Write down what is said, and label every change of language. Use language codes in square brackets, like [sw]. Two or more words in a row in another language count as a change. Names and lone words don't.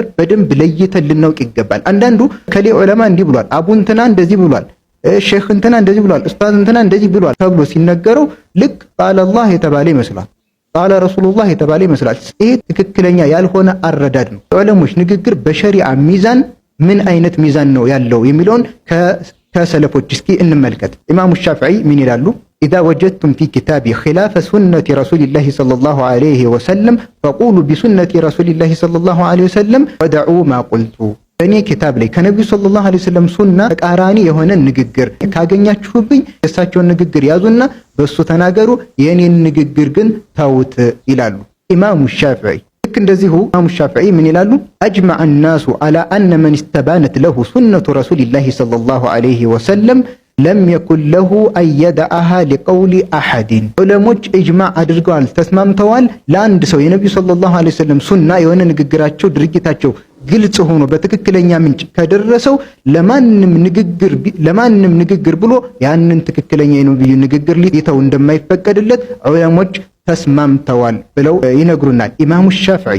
[am] በደንብ ለይተን ልናውቅ ይገባል። አንዳንዱ ከሌ ዑለማ እንዲህ ብሏል፣ አቡ እንትና እንደዚህ ብሏል፣ ሼክ እንትና እንደዚህ ብሏል፣ ኡስታዝ እንትና እንደዚህ ብሏል ተብሎ ሲነገረው ልክ [ar] قال الله [am] የተባለ ይመስላል፣ [ar] قال رسول الله [am] የተባለ ይመስላል። ይሄ ትክክለኛ ያልሆነ አረዳድ ነው። የዑለሞች ንግግር በሸሪዓ ሚዛን ምን አይነት ሚዛን ነው ያለው የሚለውን ከሰለፎች እስኪ እንመልከት። ኢማሙ ሻፊዒ ምን ይላሉ? [ar] إذا وجدتم في كتابي خلاف سنة رسول الله صلى الله عليه وسلم فقولوا بسنة رسول الله صلى الله عليه وسلم ودعوا ما قلت [am] በእኔ ኪታብ ላይ ከነቢዩ [ar] صلى الله عليه وسلم [am] ሱና ተቃራኒ የሆነ ንግግር ካገኛችሁብኝ የእሳቸውን ንግግር ያዙና በሱ ተናገሩ፣ የኔን ንግግር ግን ተውት ይላሉ ኢማሙ ሻፊዒ። ልክ እንደዚሁ ኢማሙ ሻፊዒ ምን ይላሉ? [ar] أجمع الناس على أن من استبانت له سنة رسول الله صلى الله عليه وسلم لم يكن له أن يدعها لقول أحد [am] ዑለሞች ኢጅማዕ አድርገዋል፣ ተስማምተዋል። ለአንድ ሰው የነቢዩ [ar] صلى الله عليه وسلم [am] ሱና የሆነ ንግግራቸው ድርጊታቸው ግልጽ ሆኖ በትክክለኛ ምንጭ ከደረሰው ለማንም ንግግር ብሎ ያንን ትክክለኛ የነቢዩ ንግግር ሊተው እንደማይፈቀድለት ዑለሞች ተስማምተዋል ብለው ይነግሩናል ኢማሙ ሻፊዒ።